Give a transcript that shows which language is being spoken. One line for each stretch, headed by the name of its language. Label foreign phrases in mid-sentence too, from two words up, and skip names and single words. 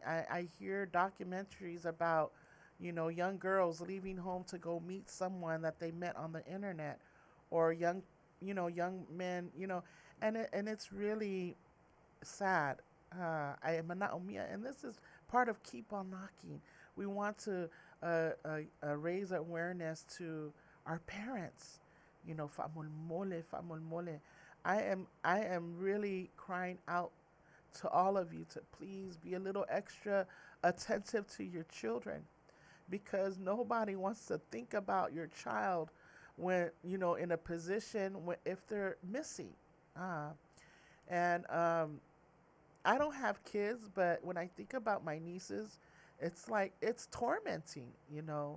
English: I hear documentaries about young girls leaving home to go meet someone that they met on the internet, or young men, and it's really sad. I am Manuia, and this is part of Keep on Knocking. We want to raise awareness to our parents. Famul mole, famul mole. I am really crying out to all of you to please be a little extra attentive to your children, because nobody wants to think about your child when in a position if they're missing. And I don't have kids, but when I think about my nieces, it's like it's tormenting.